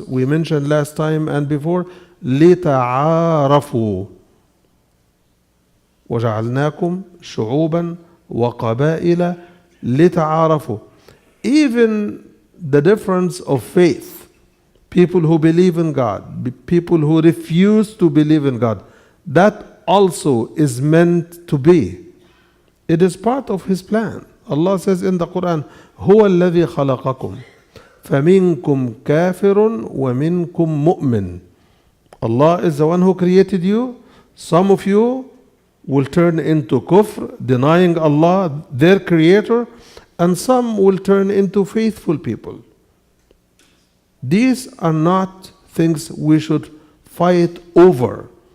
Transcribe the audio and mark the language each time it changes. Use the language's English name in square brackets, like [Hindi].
[English] We mentioned last time and before, [Arabic] لِتَعَارَفُوا وَجَعَلْنَاكُمْ شُعُوبًا وَقَبَائِلَ لِتَعَارَفُوا. [English] Even the difference of faith, people who believe in God, people who refuse to believe in God, that also is meant to be. It is part of His plan. Allah says in the Quran, [Arabic] هو الذي خلقكم فمنكم كافر ومنكم مؤمن. [English] Allah is the one who created you. Some of you will turn into kufr, denying Allah, their creator, and some will turn into faithful people. These are not things we should fight over.